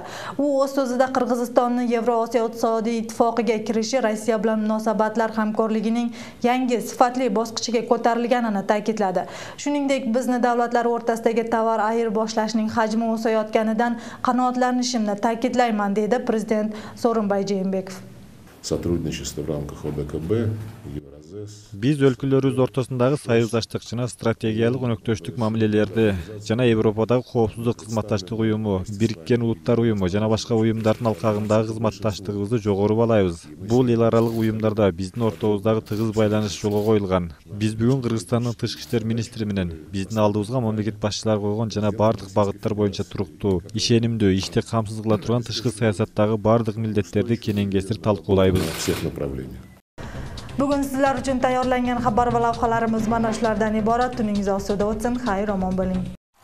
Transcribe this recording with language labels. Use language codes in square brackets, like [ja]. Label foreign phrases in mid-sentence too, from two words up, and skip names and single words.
[uz] U o'z so'zida Qirg'izistonni Yevrosiyo iqtisodiy ittifoqiga kirishi Rossiya bilan munosabatlar hamkorligining yangi sifatli bosqichiga ko'tarilganini ta'kidladi. Shuningdek, bizni davlatlar o'rtasidagi tovar ayirboshlashning hajmi o'sayotganidan qanoatlanishimni ta'kidlayman, dedi Prezident So'rinbay Jeenbekov. [ru] Сотрудничество в рамках ОДКБ, Евразес. [ky] Biz өлкөлөрүбүз ортосундагы союздаштык жана стратегиялык өнөктөштүк мамилелерди жана Европадагы коопсуздук кызматташтык уюму, Бириккен Улуттар уюму жана башка уюмдардын алкагындагы кызматташтыгыбызды жогору баалайбыз. Бул эл аралык уюмдарда биздин ортобуздагы тыгыз байланыш жолго коюлган. Биз бүгүн Кыргызстандын тышкы иштер министри менен биздин алдыбызга мамлекет башчылары койгон жана бардык багыттар боюнча туруктуу, ишенимдүү, ишти камсыз кыла турган тышкы саясаттагы бардык милдеттерди кенен-кесир талкуулайбыз. [uz] Bugun sizlar uchun tayyorlangan xabar va lavhalarimiz mana shulardan iborat. Tuningiz osuda o'tsin. Xayr, omon bo'ling.